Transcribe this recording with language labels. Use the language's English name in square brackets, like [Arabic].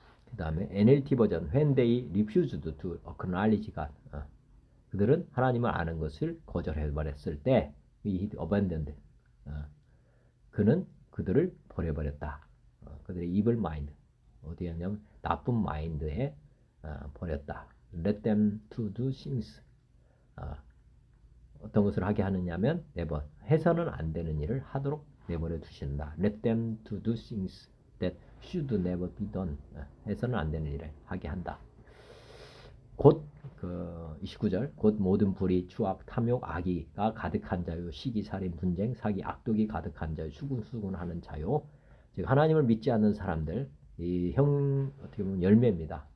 [Korean] 그 다음에 NLT 버전 [English] when they refused to acknowledge God. [Korean] 그들은 하나님을 아는 것을 거절해버렸을 때 [English] he abandoned. [Korean] 그는 그들을 버려버렸다. 그들의 [English] evil mind [Korean] 어디였냐면 나쁜 마인드에 버렸다. [English] Let them to do things. [Korean] 어떤 것을 하게 하느냐면 never 해서는 안 되는 일을 하도록 내버려 두신다. [English] Let them to do things that should never be done. [Korean] 해서는 안 되는 일을 하게 한다. 곧 그 29절 곧 모든 불의, 추악, 탐욕, 악의가 가득한 자요 시기, 살인, 분쟁, 사기, 악독이 가득한 자요 수군수군하는 자요. 즉 하나님을 믿지 않는 사람들 이 어떻게 보면 열매입니다.